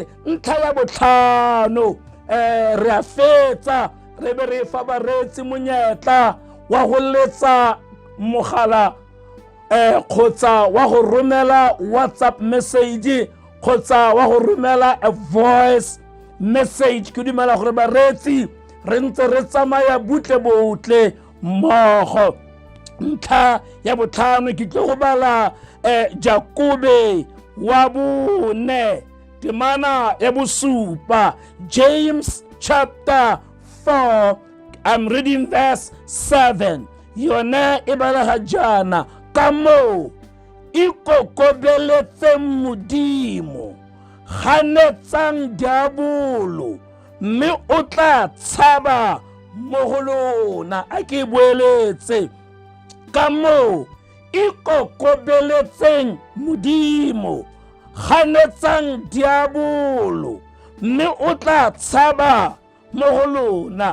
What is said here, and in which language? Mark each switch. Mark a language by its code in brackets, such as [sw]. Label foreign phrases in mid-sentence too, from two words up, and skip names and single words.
[tn] Ntlha ya botlhano, re a fetsa re be re fa bareetsi monyetla wa go letsa mogala kgotsa wa go romela WhatsApp message kgotsa wa go romela [en] a voice message. [tn] Ke dumela gore bareetsi re ntse re tsamaya butle mmogo. Ntlha ya botlhano ke tlo go bala Jakobe wa bone temana ya bosupa, [en] James chapter 4, I'm reading verse 7. [tn] Yone e bala jana ka mo ikokobeletseng Modimo, ganetsang diabolo, mme o tla tshaba mo go lona. A ke boeletse ka mo ikokobeletseng Modimo, ganetsang diabolo, mme o tla tshaba mo go lona.